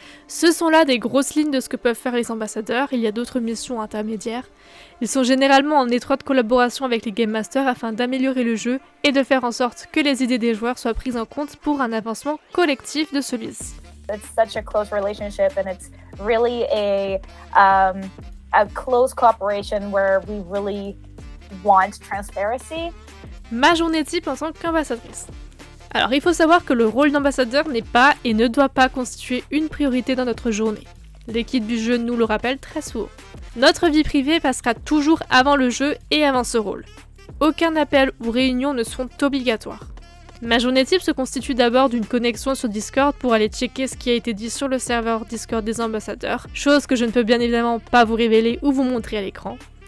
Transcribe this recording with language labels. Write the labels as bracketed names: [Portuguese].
[French] Ce sont là des grosses lignes de ce que peuvent faire les ambassadeurs, il y a d'autres missions intermédiaires. Ils sont généralement en étroite collaboration avec les Game Masters afin d'améliorer le jeu et de faire en sorte que les idées des joueurs soient prises en compte pour un avancement collectif de celui-ci. [English] It's such a close relationship and it's really a close cooperation where we really want transparency. [French] Ma journée type en tant qu'ambassadrice. Alors il faut savoir que le rôle d'ambassadeur n'est pas et ne doit pas constituer une priorité dans notre journée. L'équipe du jeu nous le rappelle très souvent. Notre vie privée passera toujours avant le jeu et avant ce rôle. Aucun appel ou réunion ne seront obligatoires. Ma journée type se constitue d'abord d'une connexion sur Discord pour aller checker ce qui a été dit sur le serveur Discord des ambassadeurs, chose que je ne peux bien évidemment pas vous révéler ou vous montrer à l'écran.